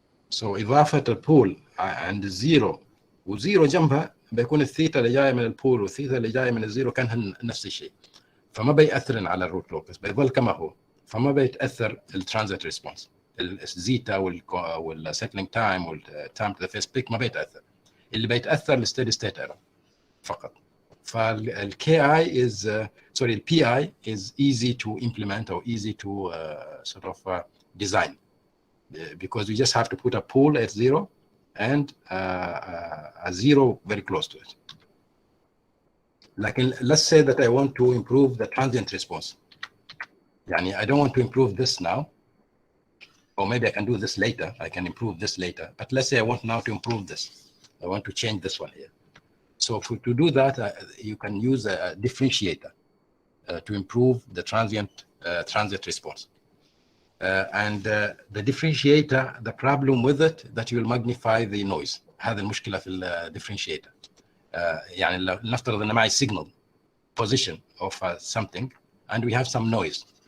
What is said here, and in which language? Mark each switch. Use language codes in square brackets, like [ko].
[ar] So إضافة البول عند الزيرو وزيرو جنبها بيكون الثيتا اللي جاية من البول والثيتا اللي جاية من الزيرو كانها نفس الشيء. فما بيأثر على الروت لوكس، بيظل كما هو. فما بيتأثر الترانزيت ريسبونس. الزيتا والسيتلينج تايم والتايم تو ذا فيرست بيك ما بيتأثر. اللي بيتأثر الستيدي ستيت ايرور فقط. [en] فالكي is sorry, the PI is easy to implement or easy to sort of design. Because you just have to put a pool at 0 and a 0 very close to it. Like, let's say that I want to improve the transient response. I don't want to improve this now, or maybe I can do this later. I can improve this later. But let's say I want now to improve this. I want to change this one here. So to do that, you can use a differentiator to improve the transient response. And the differentiator, the problem with it that you will magnify the noise. [ar] هذا المشكلة في الديفرنشيتر. يعني نفترض أن معي [en] signal position of something and we have some noise.